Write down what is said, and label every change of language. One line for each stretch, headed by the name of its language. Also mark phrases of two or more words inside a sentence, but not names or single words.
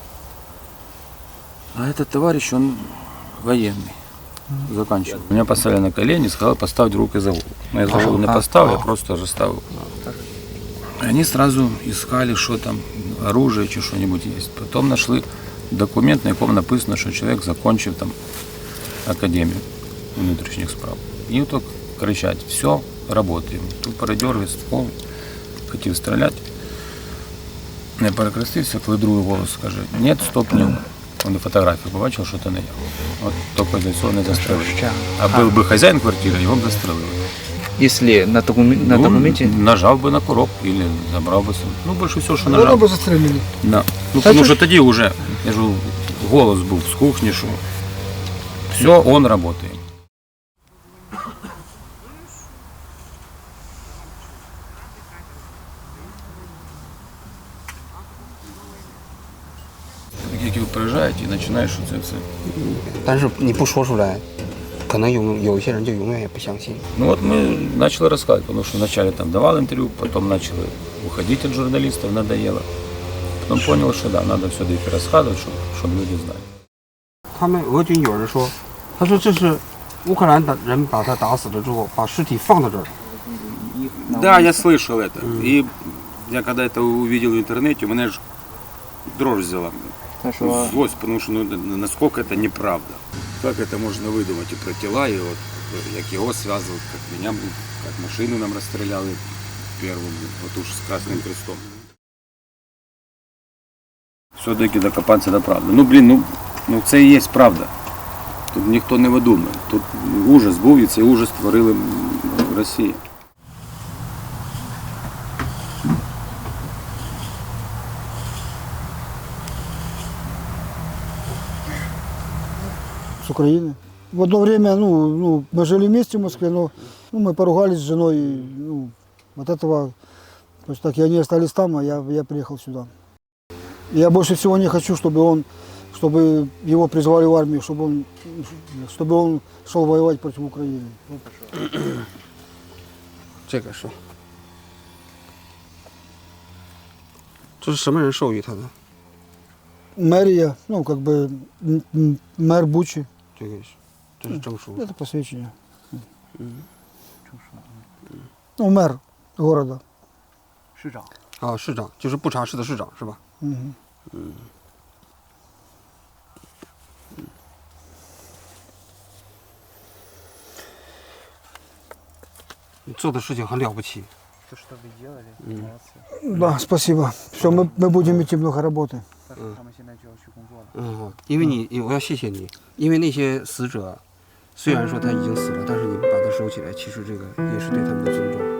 Russian: А этот товарищ, он военный. Заканчивал. Меня поставили на колени, сказал поставить руки за голову. Но я за голову не поставил, я просто же ставил. Они сразу искали, что там, оружие, чи что-нибудь есть.
Ukrainian: Потом нашли документ, на якому написано, що чоловік закончив там академію внутрішніх справ. І так кричать: все, работаем. Тут передергиває ствол, хотів стріляти. Я перекрестився, коли другий голос каже: ні, стоп, ні. Он фотографію побачив, що це не я. От тільки для цього не застрелили. А був би хазяїн квартири, його б застрелили.
Russian: Если на документе...
Ukrainian: Нажав би на курок или забрав би сам. Ну, більше всього, що
Russian: Наверное,
Ukrainian: нажав.
Russian: бы застрелили. Да.
Ukrainian: Ну, тому що тоді вже, я ж говорю, голос був з кухні, що все, он працює. Як ви приїжджаєте і починаєш це все.
Chinese: 但是你不说出来，可能有一些人就永远也不相信。
Russian: Ну вот мы начали рассказывать, потому что вначале там давал интервью, потом начали уходить от журналистов, надоело. Потом понял, что да, надо все-таки рассказывать, чтобы люди знали.
Chinese: 他们俄军有人说，他说这是乌克兰的人把他打死了之后，把尸体放到这儿。
Russian: Да, я слышал это. И я когда это увидел в интернете, у меня же дрожь взяла. Злость, потому что насколько это неправда. Как это можно выдумать и про тела, и вот как его связывают, как меня, как машину нам расстреляли первым, вот уж с Красным Крестом.
Ukrainian: Все-таки докопатися до правди. Ну, блін, ну це і є правда. Тут ніхто не видумує. Тут ужас був, і цей ужас створили в Росії.
Russian: С Украины. В одно время, мы жили вместе в Москве, но мы поругались с женой. И, от этого, то есть так, и они остались там, а я приехал сюда. Я больше всего не хочу, чтобы его призвали в армию, чтобы он шел воевать против Украины.
Chinese: 这个是， 这是什么人授予他的？
Russian: Мэрия, ну, как бы мэр Бучи.
Chinese: 这是证书。
Russian: Это посвящение. Ну, мэр города.
Chinese: 市长。啊，市长就是布查市的市长是吧？ Мгм. 你做的事情很了不起。
Russian: То, что вы делали, молодцы. Да, спасибо. Все, мы будем идти, много работы.
Chinese: 但是他们现在就要去工作了。嗯，因为我要谢谢你，因为那些死者虽然说他已经死了，但是你把他收起来，其实这个也是对他们的尊重。